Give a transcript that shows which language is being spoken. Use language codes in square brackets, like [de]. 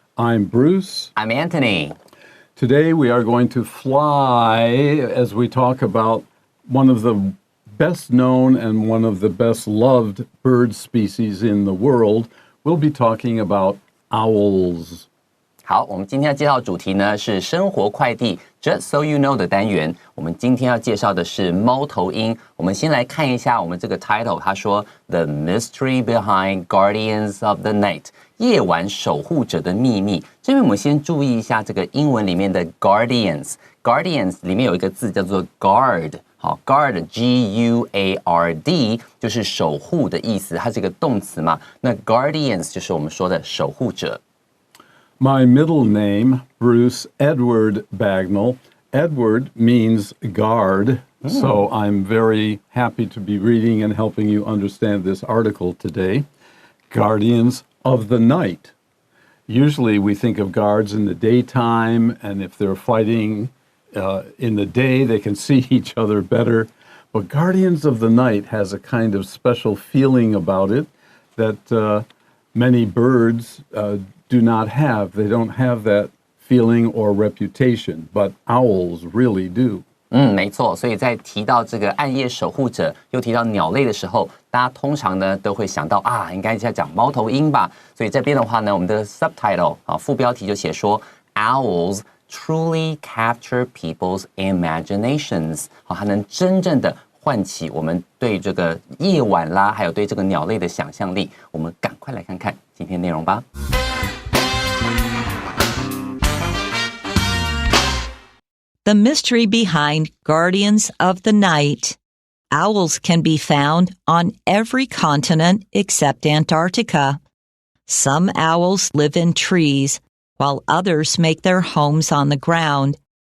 [en] I'm Bruce. I'm Antony. Today we are going to fly as we talk about one of the best known and one of the best loved bird species in the world. We'll be talking about owls. [zh] 好，我们今天要介绍的主题呢是生活快递 Just So You Know 的单元。我们今天要介绍的是猫头鹰。我们先来看一下我们这个 title， 他说 [en] The Mystery Behind Guardians of the Night， [zh] 夜晚守护者的秘密。这边我们先注意一下这个英文里面的 guardians 里面有一个字叫做 guard。好 ，guard G-U-A-R-D 就是守护的意思，它是一个动词嘛。那 guardians 就是我们说的守护者。 [en] My middle name, Bruce Edward Bagnall. Edward means guard, so I'm very happy to be reading and helping you understand this article today. Guardians of the night. Usually we think of guards in the daytime, and if they're fighting in the day, they can see each other better. But Guardians of the Night has a kind of special feeling about it that many birds do not have. They don't have that feeling or reputation, but owls really do. [zh] 没错，所以在提到这个暗夜守护者，又提到鸟类的时候，大家通常呢都会想到应该在讲猫头鹰吧。所以这边的话呢，我们的 subtitle 副标题就写说 [en] Owls truly capture people's imaginations。 [zh] 它能真正的唤起我们对这个夜晚啦，还有对这个鸟类的想象力。我们赶快来看看今天内容吧。 [en] The mystery behind Guardians of the Night. Owls can be found on every continent except Antarctica. Some owls live in trees, while others make their homes on the ground.